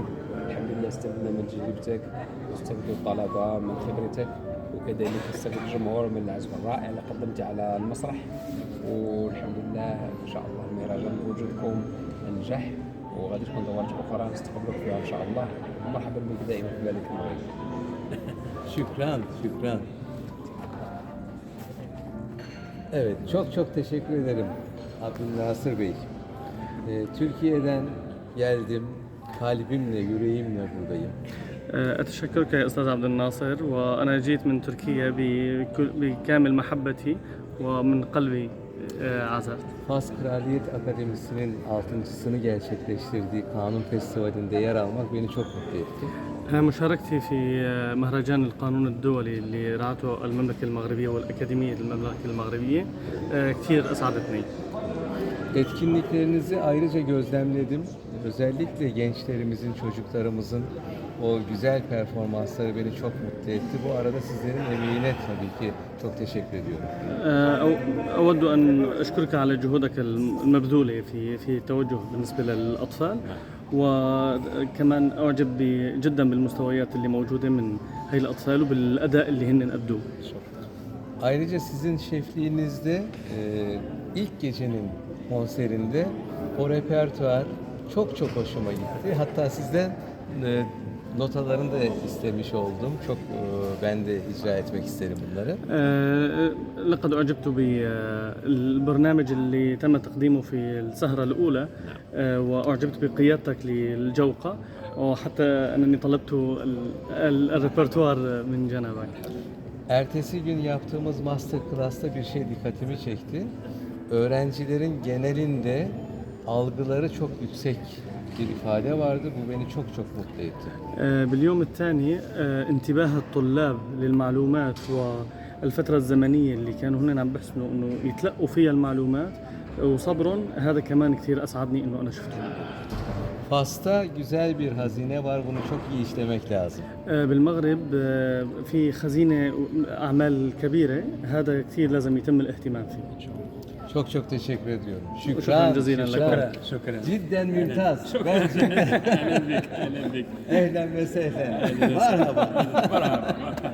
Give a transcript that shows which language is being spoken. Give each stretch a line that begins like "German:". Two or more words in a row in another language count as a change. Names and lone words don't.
Arabic: الحمد لله استفدنا من تجربتك واستفدوا الطلبة من خبرتك، وكذلك استفد الجمهور من العزف الرائع اللي قدمته على المسرح. والحمد لله إن شاء الله المهرجان بوجودكم نجح، وغادي تكون دورات أخرى نستقبلك فيها إن شاء الله. ومرحبا بك دائما في بلدك المغرب.
Turkish: Şükran, şükran. Evet, çok çok teşekkür ederim Abdülnasır Bey. Türkiye'den geldim, kalbimle, yüreğimle buradayım.
Arabic: أتشكرك يا أستاذ عبد الناصر، وأنا جيت من تركيا بكامل محبتي ومن قلبي عزفت.
Turkish: Fas Kraliyet Akademisi'nin 6.sını gerçekleştirdiği Kanun Festivali'nde yer almak beni çok mutlu etti.
Arabic: مشاركتي في مهرجان القانون الدولي اللي رعته المملكة المغربية والأكاديمية المملكة المغربية كثير أسعدتني.
Turkish: Etkinliklerinizi ayrıca gözlemledim. Özellikle gençlerimizin, çocuklarımızın o güzel performansları beni çok mutlu etti. Bu arada sizlerin emeğine tabii ki çok teşekkür ediyorum.
Arabic: أود أن أشكرك على جهودك المبذولة في التوجه بالنسبة للأطفال، وكمان أعجب جدا بالمستويات اللي موجودة من هاي الأطفال وبالأداء اللي هن أدوه.
Turkish: Ayrıca sizin şefliğinizde ilk gecenin konserinde o repertuar çok çok hoşuma gitti. Hatta sizden notalarını da istemiş oldum. Çok ben de icra etmek isterim bunları.
Arabic: لقد أعجبت بالبرنامج اللي تم تقديمه في السهرة الأولى، وأعجبت بقيادتك للجوقة، وحتى أنني طلبت الريperتوار من جنبك.
Turkish: Ertesi gün yaptığımız
English: master class'ta
Turkish: bir şey dikkatimi çekti. Öğrencilerin genelinde algıları çok yüksek bir ifade vardı. Bu beni çok çok mutlu etti.
Arabic: باليوم الثاني انتباه الطلاب للمعلومات والفترة الزمنية اللي كانوا هن عم بحسنوا إنه يتلقوا فيها المعلومات وصبرهم، هذا كمان كثير أسعدني إنه أنا شفته.
Turkish: Fas'ta güzel bir hazine var. Bunu çok iyi işlemek lazım.
Arabic: بالمغرب في خزينة أعمال كبيرة، هذا كثير لازم يتم الاهتمام فيه.
Turkish: Çok çok teşekkür ediyorum.
Arabic: شكرا جزيلا لك. شكرا.
Turkish: Cidden mümtaz. Ben cidden.
Arabic: أهلا بك أهلا بك. أهلا وسهلا.
Turkish: Merhaba.
Arabic: مرحبا.